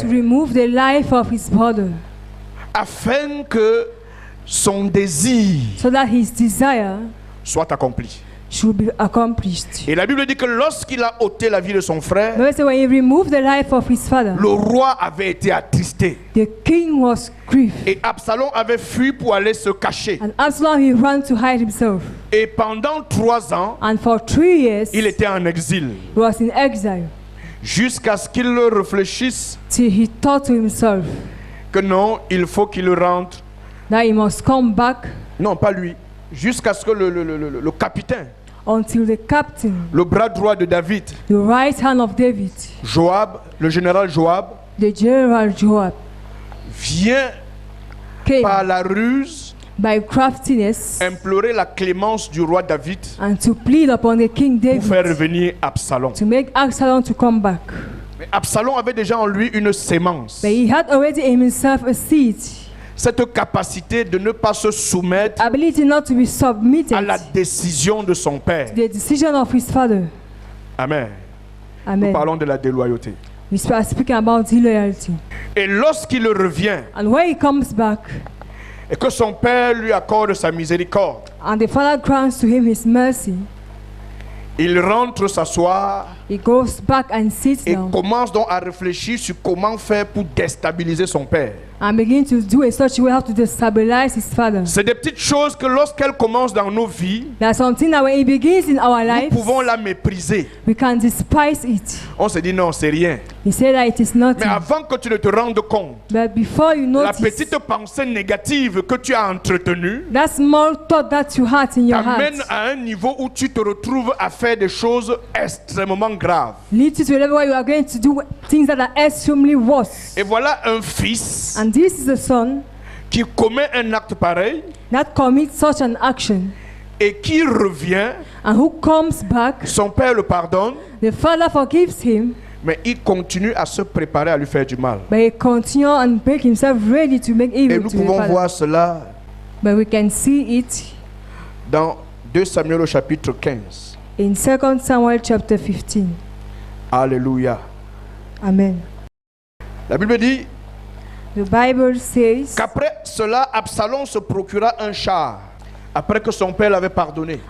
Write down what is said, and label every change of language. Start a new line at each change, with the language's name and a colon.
English: to remove the life of his brother
French: afin que son désir
English: so that his desire
French: soit accompli.
English: should be accomplished.
French: Et la Bible dit que lorsqu'il a ôté la vie de son frère,
English: But when he removed the life of his father,
French: le roi avait été attristé.
English: the king was grieved.
French: Et Absalom avait fui pour aller se cacher.
English: And Absalom, he ran to hide himself.
French: Et pendant 3 ans,
English: And for 3 years,
French: il était en exil.
English: he was in exile
French: Jusqu'à ce qu'il réfléchisse
English: till he thought to himself
French: que non, il faut qu'il rentre.
English: that he must come back
French: Non, pas lui. Jusqu'à ce que le capitaine,
English: until the captain,
French: le bras droit de David,
English: the right hand of David,
French: Joab, le général Joab,
English: the general Joab,
French: vient
English: came
French: par la ruse
English: by craftiness
French: implorer la clémence du roi David
English: and to plead upon the king
French: pour faire
English: David
French: revenir Absalom.
English: to make Absalom to come back.
French: Mais Absalom avait déjà en lui une sémence,
English: But he had already in himself a seed,
French: cette capacité de ne pas se soumettre
English: ability not to be submitted
French: à la
English: to
French: décision de son père.
English: the decision of his father.
French: Amen. Nous
English: Amen.
French: parlons de la déloyauté.
English: We are speaking about disloyalty.
French: Et lorsqu'il revient
English: And when he comes back
French: et que son père lui accorde sa miséricorde,
English: and the father grants to him his mercy,
French: il rentre s'asseoir
English: he goes back and sits
French: et
English: down
French: commence donc à réfléchir sur comment faire pour déstabiliser son père.
English: and begin to do in such a way how to destabilize his father.
French: C'est des petites choses que lorsqu'elles commencent dans nos vies,
English: There's something that when it begins in our
French: nous
English: lives,
French: pouvons la mépriser.
English: we can despise it.
French: On se dit non, c'est rien.
English: He said that it is
French: Mais
English: nothing.
French: avant que tu ne te rendes compte,
English: But before you
French: la
English: notice,
French: petite pensée négative que tu as entretenue
English: that small thought that you had in your heart
French: t'amène à un niveau où tu te retrouves à faire des choses extrêmement graves.
English: leads you to a level where you are going to do things that are extremely worse.
French: Et voilà un fils
English: And this is the son
French: qui commet un acte pareil
English: that commits such an action
French: et qui revient.
English: and who comes back.
French: Son père le pardonne,
English: The father forgives him,
French: mais il continue à se préparer à lui faire du mal.
English: but he continues and make himself ready to make
French: Et
English: evil
French: nous
English: to the
French: pouvons
English: father.
French: voir cela
English: But we can see it
French: dans 2 Samuel au chapitre 15.
English: in 2 Samuel chapter 15.
French: Alléluia.
English: Amen.
French: La Bible dit
English: The Bible says
French: qu'après cela, Absalom se procura un char, après que son père l'avait pardonné.